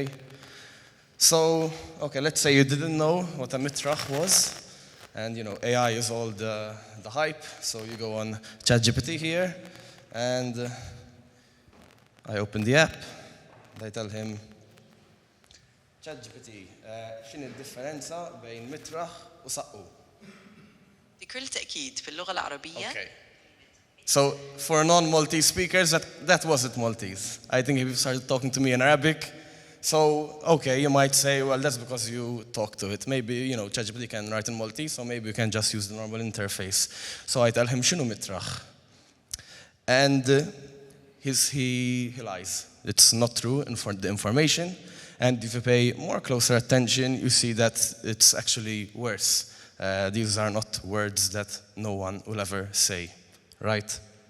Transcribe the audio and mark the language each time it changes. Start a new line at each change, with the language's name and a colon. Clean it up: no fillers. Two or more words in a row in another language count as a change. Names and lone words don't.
English: So, okay, let's say you didn't know what a mitrach was, and you know, AI is all the hype, so you go on ChatGPT here, and I open the app, and I tell him, ChatGPT,
Maltese: x'inhi d-differenza bejn mitraħ u saqqu?
Arabic: بكل تأكيد في اللغة العربية.
English: Okay. So for non-Maltese speakers, that wasn't Maltese. I think if you started talking to me in Arabic, so okay, you might say, well, that's because you talk to it. Maybe, you know, ChatGPT can write in Maltese, so maybe you can just use the normal interface. So I tell him,
Maltese: x'inhu mitraħ?
English: And he lies. It's not true for the information. And if you pay more closer attention, you see that it's actually worse. These are not words that no one will ever say, right?